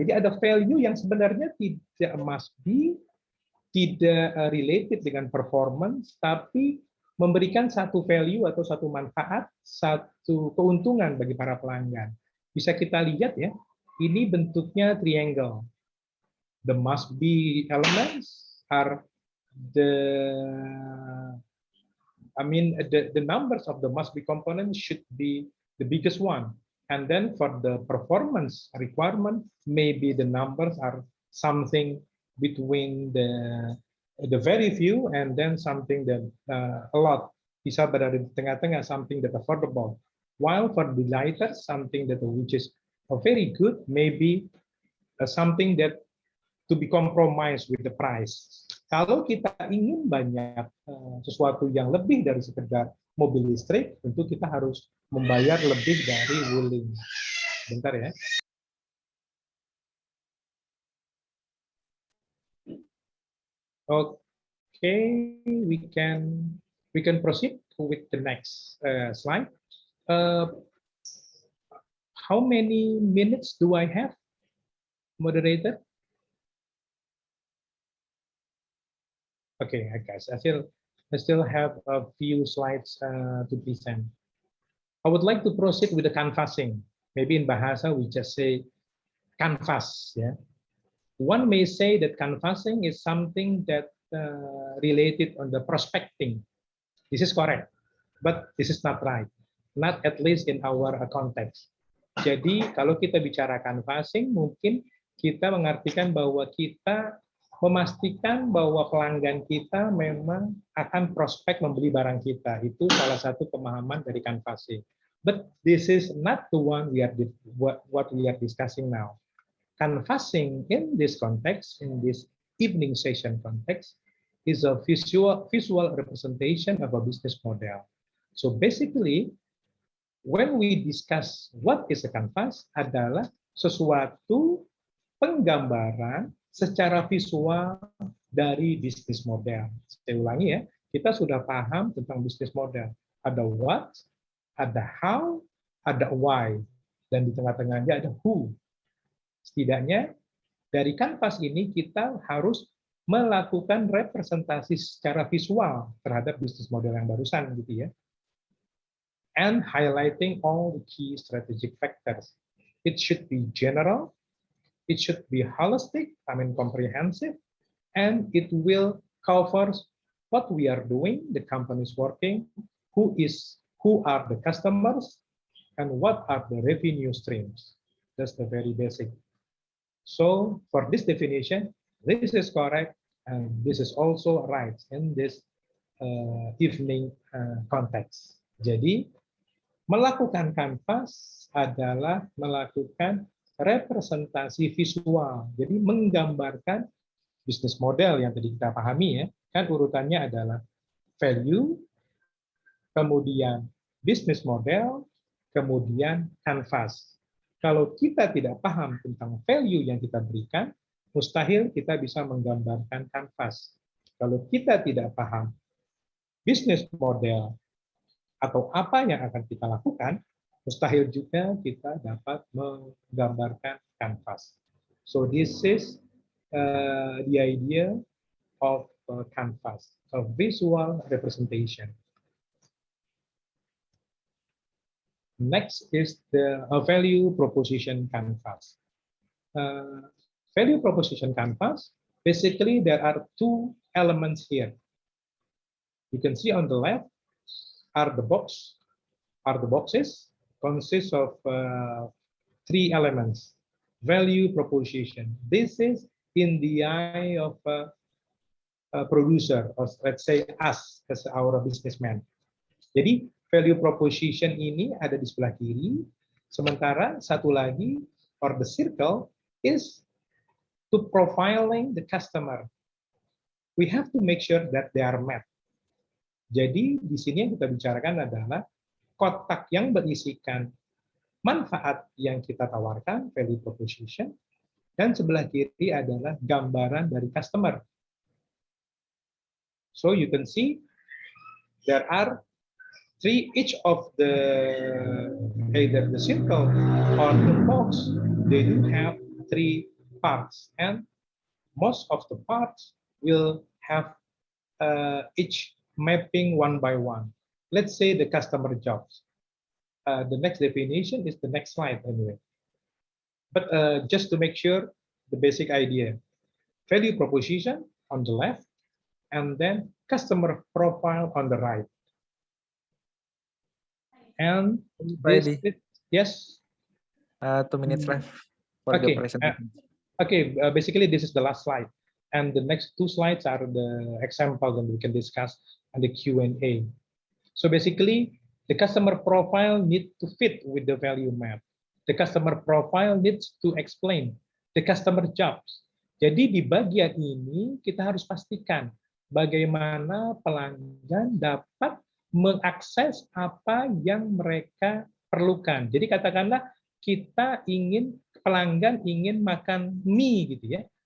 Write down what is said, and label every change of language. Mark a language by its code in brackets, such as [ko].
[id] Jadi ada value yang sebenarnya tidak must be, tidak related dengan performance, tapi memberikan satu value atau satu manfaat, satu keuntungan bagi para pelanggan. Bisa kita lihat ya, ini bentuknya triangle. [en] The must be elements are the numbers of the must be components should be the biggest one. And then for the performance requirement, maybe the numbers are something between the very few and then something that a lot, [id] bisa berada di tengah-tengah, [en] something that affordable. While for the lighter, something that which is very good, maybe something that to be compromised with the price. [id] Kalau kita ingin banyak sesuatu yang lebih dari sekedar mobil listrik, tentu kita harus membayar lebih dari Wuling. Bentar ya. [en] Okay, we can proceed with the next slide. How many minutes do I have, moderator? Okay, guys, I still have a few slides to present. I would like to proceed with the canvassing. Maybe in Bahasa we just say canvas. Yeah, one may say that canvassing is something that related on the prospecting. This is correct, but this is not right. Not at least in our context. [id] Jadi kalau kita bicara canvassing, mungkin kita mengartikan bahwa kita memastikan bahwa pelanggan kita memang akan prospek membeli barang kita. Itu salah satu pemahaman dari canvassing. [en] But this is not the one what we are discussing now. Canvassing in this context, in this evening session context, is a visual representation of a business model. So basically, when we discuss what is a canvas, [id] adalah sesuatu penggambaran secara visual dari bisnis model. Saya ulangi ya, kita sudah paham tentang bisnis model. Ada what, ada how, ada why, dan di tengah-tengahnya ada who. Setidaknya dari kanvas ini kita harus melakukan representasi secara visual terhadap bisnis model yang barusan gitu ya. [en] And highlighting all the key strategic factors. It should be general, it should be holistic, comprehensive, and it will cover what we are doing, the company is working, who are the customers, and what are the revenue streams. That's the very basic. So for this definition, this is correct, and this is also right in this evening context. [id] Jadi, melakukan kanvas adalah melakukan representasi visual. Jadi menggambarkan bisnis model yang tadi kita pahami ya. Kan urutannya adalah value, kemudian bisnis model, kemudian kanvas. Kalau kita tidak paham tentang value yang kita berikan, mustahil kita bisa menggambarkan kanvas. Kalau kita tidak paham bisnis model atau apa yang akan kita lakukan, mustahil juga kita dapat menggambarkan kanvas. [en] So this is the idea of canvas, of visual representation. Next is the value proposition canvas. Value proposition canvas, basically there are two elements here. You can see on the left are the boxes consist of three elements. Value proposition. This is in the eye of a producer, or let's say us as our businessman. [id] Jadi value proposition ini ada di sebelah kiri, sementara satu lagi, [en] or the circle, is to profiling the customer. We have to make sure that they are met. [id] Jadi di sini yang kita bicarakan adalah kotak yang berisikan manfaat yang kita tawarkan, value proposition, dan sebelah kiri adalah gambaran dari customer. [en] So you can see there are three, each of the either the circle or the box, they do have three parts, and most of the parts will have each mapping one by one. Let's say the customer jobs. The next definition is the next slide anyway. But just to make sure the basic idea, value proposition on the left, and then customer profile on the right. And Ready. Yes. 2 minutes left for Okay. the presentation. Basically this is the last slide, and the next two slides are the examples that we can discuss and the Q&A. So basically, the customer profile needs to fit with the value map. The customer profile needs to explain the customer jobs. [id] Jadi di bagian ini kita harus pastikan bagaimana pelanggan dapat mengakses apa yang mereka perlukan. Jadi katakanlah kita pelanggan ingin makan mie gitu ya.